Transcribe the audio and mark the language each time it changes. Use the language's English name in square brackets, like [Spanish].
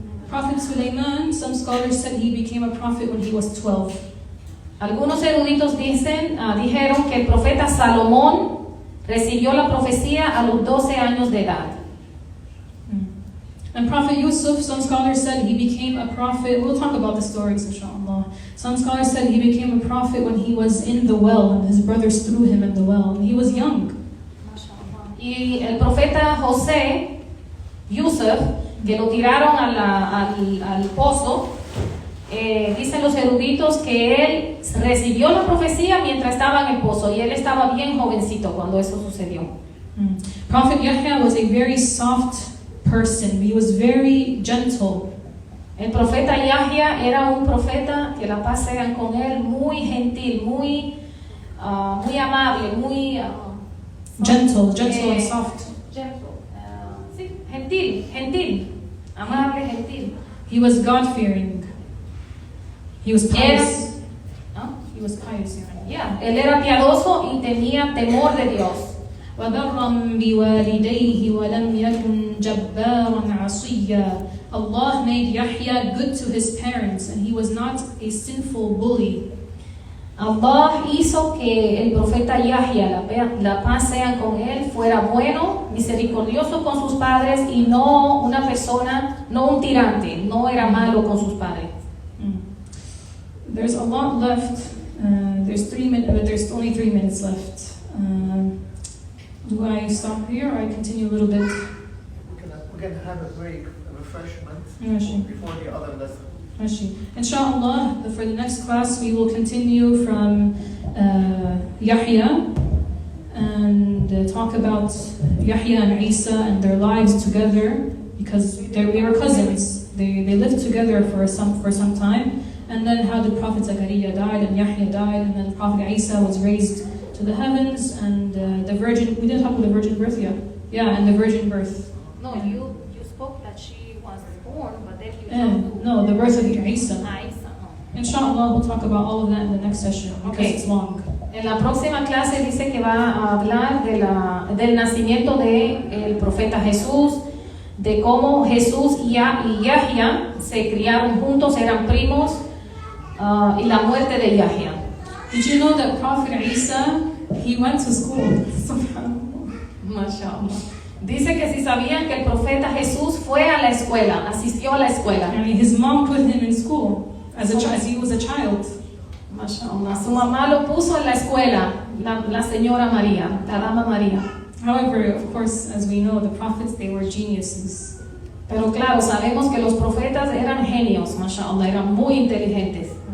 [English] Prophet Sulaiman, some scholars said he became a prophet when he was 12. [Spanish] Algunos eruditos dijeron que el profeta Salomón recibió la profecía a los 12 años de edad. [English] And Prophet Yusuf, some scholars said he became a prophet. We'll talk about the stories, inshallah. Some scholars said he became a prophet when he was in the well and his brothers threw him in the well. And he was young. [Spanish] Y el profeta José, Yusuf, que lo tiraron al pozo, dicen los eruditos que él recibió la profecía mientras estaba en el pozo y él estaba bien jovencito cuando eso sucedió. [English] Prophet Yahya was a very soft person. He was very gentle. [Spanish] El profeta Yahya era un profeta, que la paz sea con él, muy gentil, muy amable, muy [English] Gentle and soft. [Spanish] Gentle. Sí, gentil. Amable, gentil. [English] He was God-fearing. He was pious. [Spanish] ¿No? [English] He was pious. [Spanish] Yeah, él era piadoso y tenía temor de Dios. [Arabic] وبرا بوالديه ولم يكن جبارا عصيا. [English] Allah made Yahya good to his parents and he was not a sinful bully. Allah hizo que el profeta Yahya, la paz sea con él, fuera bueno, misericordioso con sus padres y no una persona, no un tirante, no era malo con sus padres. There's a lot left. There's 3 minutes, but there's only 3 minutes left. Do I stop here or I continue a little bit? We can have a break, a refreshment [Arabic] ماشي. [English] before the other lesson. [Arabic] ماشي. [English] Inshallah, for the next class we will continue from Yahya and talk about Yahya and Isa and their lives together because they were cousins. They lived together for some time. And then how the Prophet Zakaria died and Yahya died, and then Prophet Isa was raised to the heavens, and the virgin, we didn't talk about the virgin birth yet. Yeah, and the virgin birth. No, you spoke that she was born, but then you No, the birth of Isa. Isa. Inshallah, we'll talk about all of that in the next session because Okay. it's long. [Spanish] En la próxima clase dice que va a hablar del nacimiento del profeta Jesús, de cómo Jesús y Yahya se criaron juntos, eran primos, y la muerte de Yahya. [English] Did you know that Prophet Isa, he went to school? [Arabic] Mashallah. [Spanish] Dice que si sabían que el profeta Jesús fue a la escuela, asistió a la escuela. [English] I mean, his mom put him in school as he was a child. [Arabic] Mashallah. [Spanish] Su mamá lo puso en la escuela, la señora María, la dama María. [English] However, of course, as we know, the prophets, they were geniuses. [Spanish] Pero claro, sabemos que los profetas eran genios, mashallah, eran muy inteligentes.